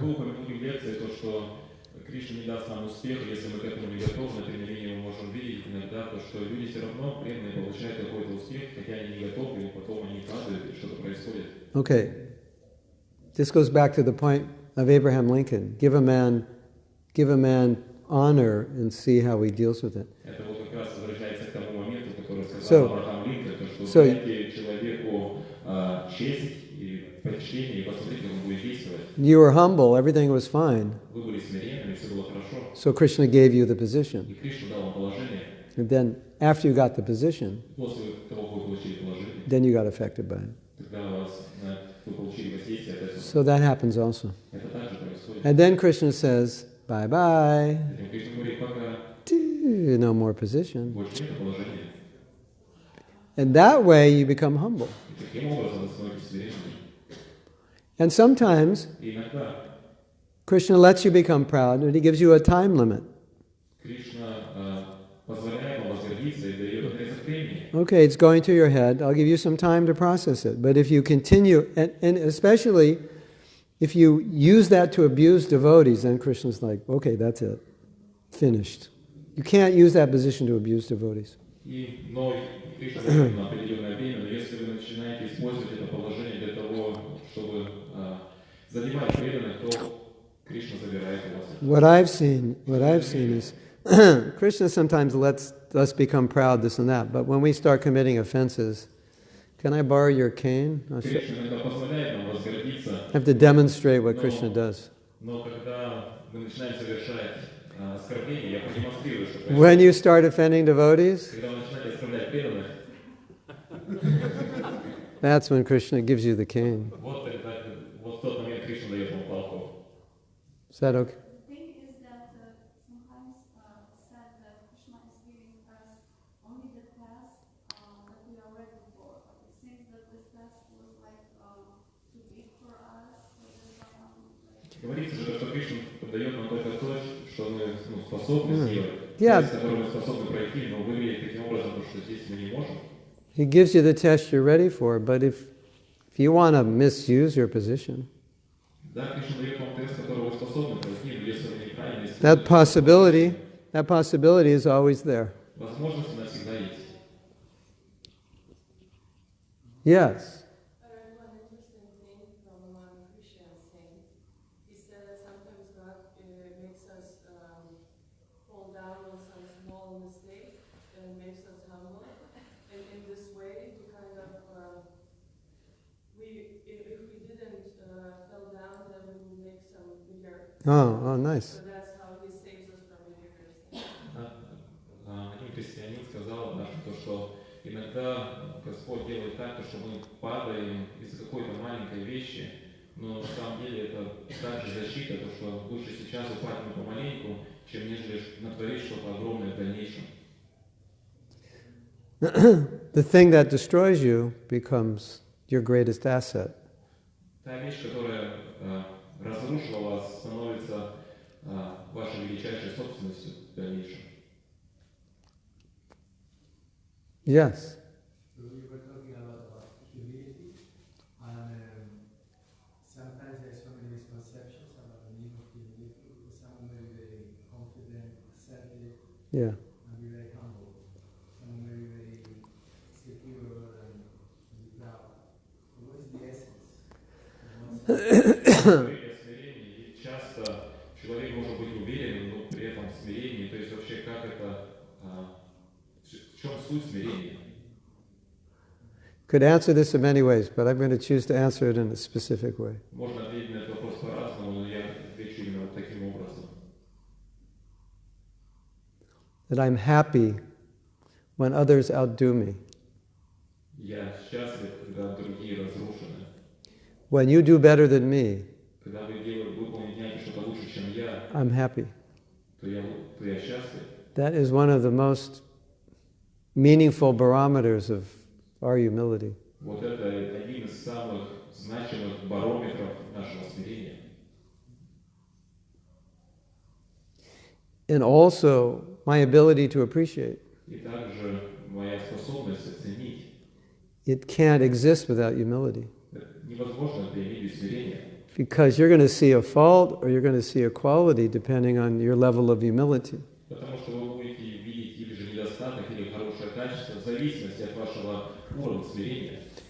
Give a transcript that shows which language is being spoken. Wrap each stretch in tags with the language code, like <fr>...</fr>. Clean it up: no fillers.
<ru>глупо в лекции то, что Кришна не даст нам успеха, если мы к этому не готовы, но тем не менее мы можем видеть иногда то, что люди все равно преданные получают какой-то успех, хотя они не готовы, и потом они падают, и что-то происходит.</ru> <en>Okay. This goes back to the point of Abraham Lincoln. Give a man honor and see how he deals with it.</en> <ru>Это вот как раз возвращается к тому моменту, который сказал Авраам Линкольн, то,</ru> <en>so-</en> <ru>что дайте человеку честь и почтение, и посмотрите, как он будет действовать.</ru> <en>You were humble, everything was fine.</en> <ru>Вы были смиренными, все было хорошо.</ru> <en>So Krishna gave you the position.</en> <ru>И Кришна дал вам положение.</ru> <en>And then after you got the position,</en> <ru>После того, как вы получили положение,</ru> <en>then you got affected by it.</en> <ru>тогда вы получили воздействие от этого.</ru> <en>So that happens also.</en> <ru>Это также происходит.</ru> <en>And then Krishna says, bye-bye.</en> <ru>Затем Кришна говорит, пока</ru> <en>No more position.</en> <ru>больше нет положения.</ru> <en>And that way you become humble.</en> <ru>И таким образом вы становитесь смиренными.</ru> <en>And sometimes</en> <ru>И иногда</ru> <en>Krishna lets you become proud, and he gives you a time limit.</en> <ru>Кришна позволяет вам возгордиться и дает отрезок времени.</ru> <en>Okay, it's going through your head. I'll give you some time to process it. But if you continue, and especially if you use that to abuse devotees, then Krishna's like, okay, that's it. Finished. You can't use that position to abuse devotees.</en> <ru>Но Кришна дает на определенное время, но если вы начинаете использовать это положение для того, чтобы задевать преданных, то Кришна забирает у вас.</ru> <en>What I've seen is Krishna sometimes lets us become proud, this and that. But when we start committing offenses, can I borrow your cane?</en> <ru>Кришна иногда позволяет нам возгордиться,</ru> <en>I have to demonstrate what Krishna does.</en> <ru>но когда мы начинаем совершать оскорбления, я продемонстрирую, что</ru> <en>When</en> <ru>происходит.</ru> <en>you start offending devotees,</en> <ru>Когда вы начинаете оскорблять преданных,</ru> <en>that's when Krishna gives you the cane.</en> <ru>вот в тот момент Кришна дает вам палку.</ru> <en>Is that okay? The thing is that sometimes said that Krishna is giving us only the task that we are ready for. But it seems that this task was like too big for us. So that's why</en> <ru>Говорится же, что Кришна дает нам только то, что мы способны сделать.</ru> <en>Yeah.</en> <ru>Тест, который мы способны пройти, но выглядит таким образом, потому что здесь мы не можем.</ru> <en>He gives you the test you're ready for, but if you want to misuse your position,</en> <ru>Да, Кришна дает вам тест, который вы способны пройти, но если вы неправильно</ru> <en>that</en> <ru>используете,</ru> <en>possibility is always there.</en> <ru>возможность она всегда есть.</ru> <en>Yes. I read one interesting thing from one Christian saint. He said that sometimes God makes us fall down on some small mistake and makes us humble. And in this way, to kind of, if we didn't fell down, then we would make some bigger. Oh, nice. So that's how He saves us from the bigger things.</en> <ru>Один христианин сказал однажды, что иногда Господь делает так, что мы падаем из-за какой-то маленькой вещи, но на самом деле это также защита, то что лучше сейчас упасть помаленьку, чем нежели натворить что-то огромное в дальнейшем.</ru> <en>The thing that destroys you becomes your greatest asset.</en> <ru>Та вещь, которая разрушила вас, становится вашей величайшей собственностью в дальнейшем.</ru> <en>Yes. So we were talking a lot about humility, and sometimes there's so many misconceptions about the meaning of humility. Someone may be very confident, assertive, Yeah. and be very humble. Someone may be very secure and be proud. So what is the essence?</en> <ru>Говорить о смирении, и часто человек может быть уверенным, но при этом в смирении, то есть вообще как это, в чем суть смирения?</ru> <en>Could answer this in many ways, but I'm going to choose to answer it in a specific way.</en> <ru>Можно ответить на этот вопрос по-разному, но я отвечу именно вот таким образом.</ru> <en>That I'm happy when others outdo me.</en> <ru>Я счастлив, когда другие разрушены.</ru> <en>When you do better than me,</en> <ru>Когда вы выполняете что-то лучше, чем я,</ru> <en>I'm happy.</en> <ru>то я счастлив.</ru> <en>That is one of the most meaningful barometers of our humility.</en> <ru>Вот это один из самых значимых барометров нашего смирения.</ru> <en>And also my ability to appreciate.</en> <ru>И также моя способность оценить.</ru> <en>It can't exist without humility.</en> <ru>Невозможно это иметь без смирения.</ru> <en>Because you're going to see a fault or you're going to see a quality depending on your level of humility.</en> <ru>Потому что вы будете видеть или же недостаток, или хорошее качество в зависимости от вашего уровня смирения.</ru>